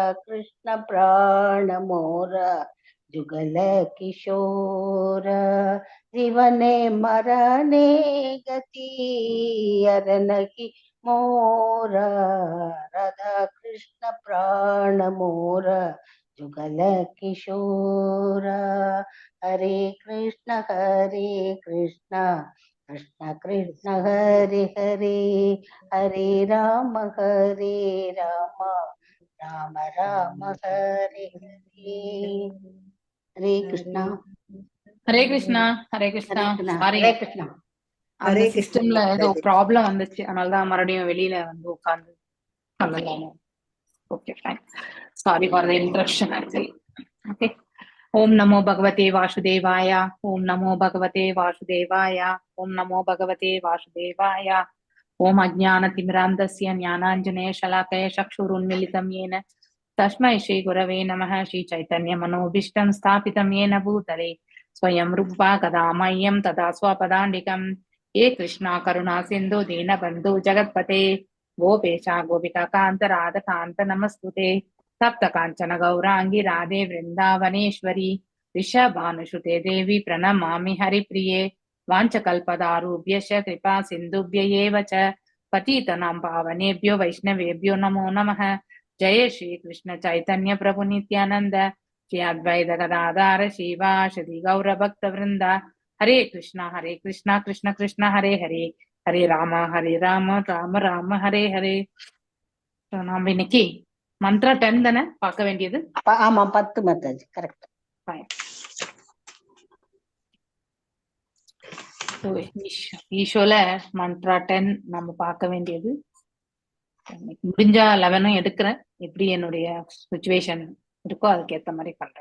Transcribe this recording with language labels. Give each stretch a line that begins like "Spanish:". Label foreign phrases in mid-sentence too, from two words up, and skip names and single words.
Bangla: কৃষ্ণ প্রাণ মোর যুগল কিশোর জীবনে মরণে গতি অরন কী মোর রাধা কৃষ্ণ প্রাণ মোর যুগল কিশোর হরে কৃষ্ণ
Sanskrit: कृष्ण कृष्ण हरे हरे हरे राम राम राम हरे हरे हरे कृष्णा
Tamil: ஹரே கிருஷ்ணா. ஹரே கிருஷ்ணா. சாரி,
Hindi: हरे कृष्णा
Tamil: அந்த சிஸ்டம்ல ஏதோ ப்ராப்ளம் வந்துச்சு, அதனாலதான் மறுபடியும் வெளியில வந்து உட்கார்ந்து பண்ணலாம்.
English: OK, fine. Sorry for the interruption actually. OK.
Sanskrit: ॐ नमो भगवते वासुदेवाय। ॐ नमो भगवते वासुदेवाय. ॐ नमो भगवते वासुदेवाय। ॐ अज्ञानतिमिरान्धस्य ज्ञानाञ्जनेय शलाकया चक्षुरुन्मीलितं येन तस्मै श्री गुरवे नमः. श्री चैतन्य मनोभीष्टं स्थापितं येन भूतले स्वयं रूपा कदा मह्यं तदा स्वपदान्तिकं हे कृष्णा करुणा सिन्धु दीनबन्धु जगत्पते गोपेशा गोपिका कान्त राधकान्त नमस्तुते सप्त काञ्चन गौराङ्गी राधे वृन्दावनेश्वरी ऋषभानुसुते देवी प्रणमामि हरिप्रिये वाञ्छकल्पदारुभ्यश्च कृपा सिन्धुभ्य एव च पतितनां पावनेभ्यो वैष्णवेभ्यो नमो नमः. जय श्री कृष्ण चैतन्य प्रभु नित्यानंद श्री अद्वैत गदाधर श्रीवासदि गौर भक्त वृंद हरे कृष्णा कृष्ण कृष्ण हरे हरे हरे राम राम राम हरे हरे.
Tamil: நாம இன்னைக்கு மந்த்ரா 10 தானே பார்க்க வேண்டியது? ஆமா, 10 மாதாஜி, கரெக்ட். ஈஷோல மந்த்ரா 10 நம்ம பார்க்க வேண்டியது. முடிஞ்சா 11 எடுக்கிறேன், எப்படி என்னுடைய சுச்சுவேஷன் இருக்கோ அதுக்கு ஏத்த மாதிரி பண்றேன்.